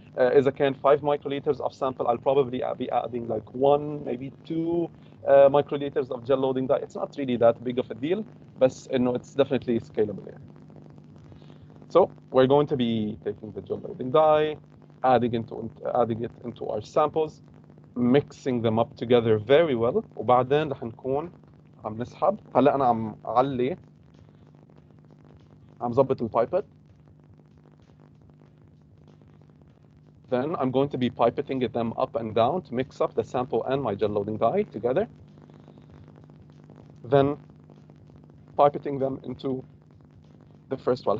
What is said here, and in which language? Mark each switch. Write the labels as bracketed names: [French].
[Arabic] إذا كان [English] 5 microliters of sample, I'll probably be adding like 1, maybe 2 microliters of gel loading dye. It's not really that big of a deal, [Arabic] بس انه [English] it's definitely scalable [Arabic] يعني. [English] So we're going to be taking the gel loading dye, adding it into our samples, mixing them up together very well. [Arabic] وبعدين رح نكون عم نسحب. هلا انا عم علي عم ظبط البايبت. [English] Then I'm going to be pipetting them up and down to mix up the sample and my gel loading dye together. Then pipetting them into the first one.